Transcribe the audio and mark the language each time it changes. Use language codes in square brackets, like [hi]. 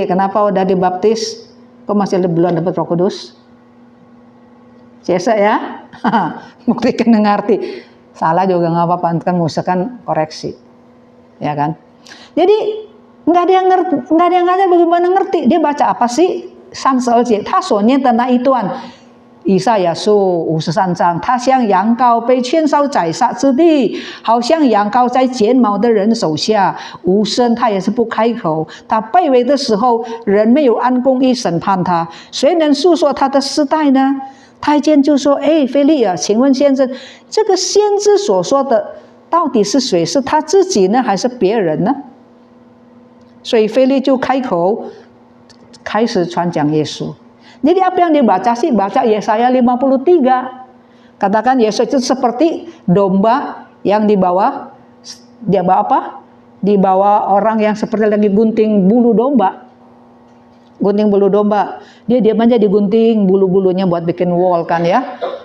[id] Kenapa udah dibaptis, kok masih belum dapat Roh Kudus? Cesa ya, buktikan ngerti. Salah juga nggak apa-apa, kan usahakan koreksi, ya kan? Jadi nggak ada yang ngajar bagaimana ngerti. Dia baca apa sih? [zh] 32节，他所念的那一段，以赛亚书53章，他像羊羔被牵烧宰杀之地，好像羊羔在剪毛的人手下，无声，他也是不开口。他卑微的时候，人没有按公义审判他，谁能诉说他的世代呢？太监就说：“菲利啊，请问先生，这个先知所说的到底是谁？是他自己呢，还是别人呢？” 所以菲利就开口，开始传讲耶稣。 [id] Jadi apa yang dibaca sih? Baca Yesaya 53. Katakan Yesus itu seperti domba yang dibawa apa? Dibawa orang yang seperti lagi gunting bulu domba. Gunting bulu domba, dia diam aja digunting bulu-bulunya buat bikin wol kan ya.